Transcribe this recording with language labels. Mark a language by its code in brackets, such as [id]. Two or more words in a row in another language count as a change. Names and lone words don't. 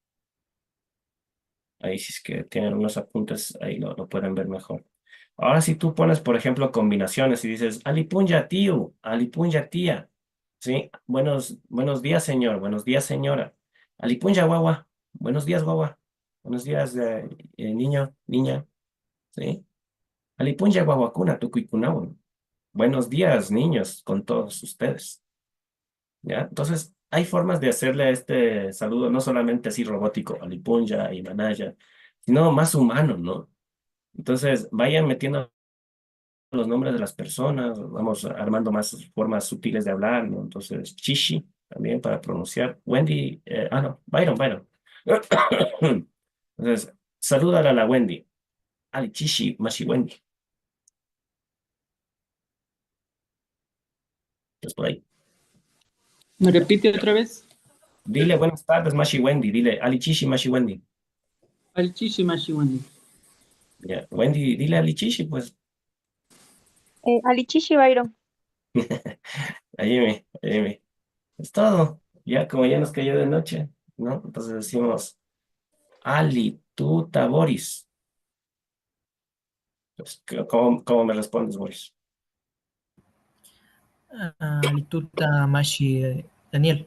[es] Ahí si es que tienen unos apuntes, ahí lo pueden ver mejor. Ahora si tú pones, por ejemplo, combinaciones y dices, alipunya tío, alipunya tía, ¿sí? Buenos días, señor, buenos días, señora. [qu] Alipunya guagua, [es] buenos días, guagua. Buenos días, niño, niña, ¿sí? [qu] Alipunya guaguacuna, tucuicunaun. [es] Buenos días, niños, con todos ustedes, ¿ya? Entonces, hay formas de hacerle este saludo, no solamente así robótico, alipunya y manaya, sino más humano, ¿no? Entonces, vayan metiendo los nombres de las personas, vamos armando más formas sutiles de hablar, ¿no? Entonces, Chishi, también para pronunciar. Wendy, no, Byron. Entonces, salúdala a la Wendy. [qu] Ali Chishi, Mashi Wendy. [es] Entonces, por ahí. ¿Me repite otra vez? Dile buenas tardes, Mashi Wendy. Dile [qu] Ali Chishi, Mashi Wendy. Alichishi Mashiwandi. [es] Ya, Wendy, dile [qu] Ali Chishi, [es] pues. [qu] Alichishi Byron. [es] Ayime. Es todo. Ya, como ya nos cayó de noche, ¿no? Entonces decimos, Ali, tú, Boris. Pues, ¿cómo me respondes, Boris? [qu] Alituta Mashi Daniel.